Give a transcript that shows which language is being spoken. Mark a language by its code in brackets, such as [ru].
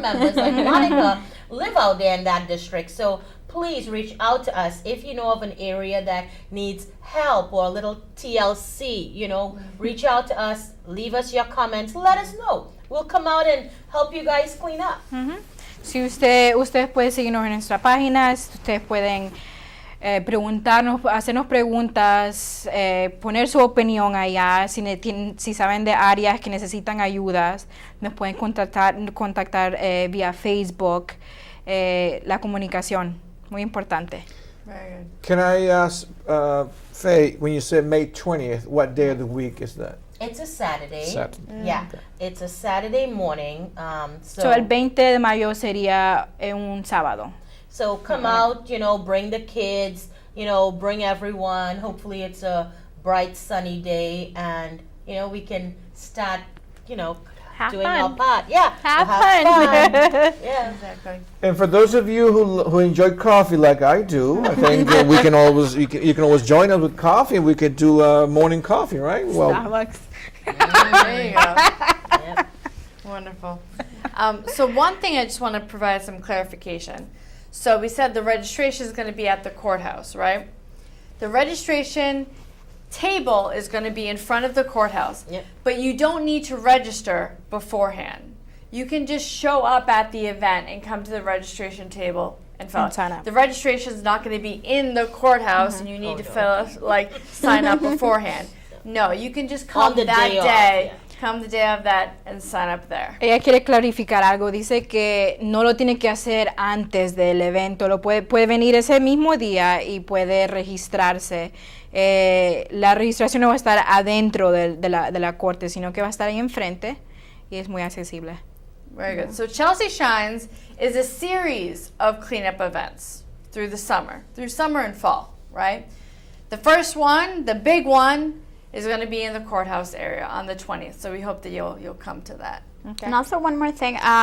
[en] members like Monica live out there in that district. So please reach out to us if you know of an area that needs help or a little TLC, reach out to us, leave us your comments, let us know. We'll come out and help you guys clean up. [es] Si ustedes pueden seguirnos en nuestra página, ustedes pueden preguntarnos, hacernos preguntas, poner su opinión allá. Si saben de áreas que necesitan ayudas, nos pueden contactar vía Facebook. La comunicación, muy importante. [en] Very good. Can I ask, Faye, when you said May 20th, what day of the week is that? It's a Saturday. Saturday. Yeah, it's a Saturday morning. So [es] el 20 de mayo sería un sábado. [en] So come out, bring the kids, bring everyone. Hopefully it's a bright, sunny day, and, we can start, Have doing fun. our part. Yeah, Have we'll fun. fun. Yeah. Exactly. And for those of you who enjoy coffee like I do, I think we can always you can always join us with coffee. We could do morning coffee, right? Well, Starbucks. There you go. Yep. Wonderful. So one thing I just want to provide some clarification. So we said the registration is going to be at the courthouse, right? The registration table is going to be in front of the courthouse. Yep. But you don't need to register beforehand. You can just show up at the event and come to the registration table and fill And out. sign up. The registration is not going to be in the courthouse and you need to sign up beforehand. No, you can just come On the that day of, day, yeah. come the day of that and sign up there. [es] Ella quiere clarificar algo. Dice que no lo tiene que hacer antes del evento. Puede venir ese mismo día y puede registrarse. La registración no va a estar adentro de la corte, sino que va a estar ahí enfrente y es muy accesible. [en] Very good. So Chelsea Shines is a series of cleanup events through summer and fall, right? The first one, the big one, is going to be in the courthouse area on the 20th. So we hope that you'll come to that. Okay. And also one more thing.